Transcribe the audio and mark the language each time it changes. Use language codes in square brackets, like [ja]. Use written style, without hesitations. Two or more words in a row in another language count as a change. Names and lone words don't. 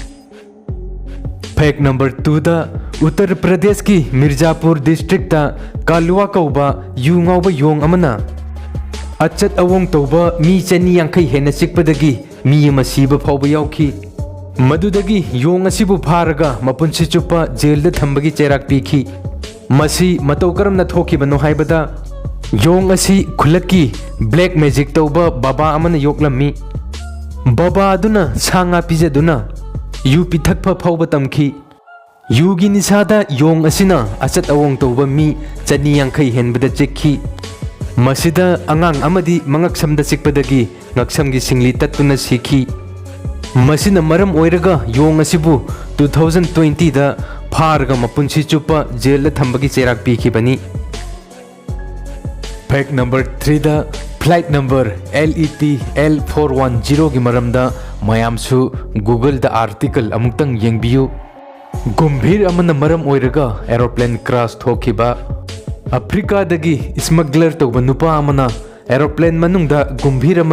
[mni] Fact number 2 da Uttar Pradesh ki Mirzapur district ta Kalua kauba yungauba yong amana achat awong tawba mi chani yankai hena sikpadagi mi masiba phauba yauki madudagi yong asibu pharaga mapunsi chupa jail da thambagi cherak pikhi masi matau karamna thokibano haibada yong asi khulaki [en] black magic [mni] tawba baba amana yoklammi baba aduna sanga pijaduna yu pithakpha phauba tamkhi yugi nisada yong asina achat awong tawba mi chani yankai henbada chekhi masida angang amadi mangak samda sikpadagi ngaksamgi singli tatuna sikhi masina maram oiraga yong asibu 2020 da pharga mapunsi chupa jail la thambagi cherak pikhibani. Fact number 3 da [en] flight number [mni] LET L410 gi maramda mayamsu Google da article amuktang yengbiyu. Gumbhir amana maram oiraga [en] aeroplane crash [mni] thokiba Africa dagi smuggler tawba nupa amana aeroplane manungda gumbhir ama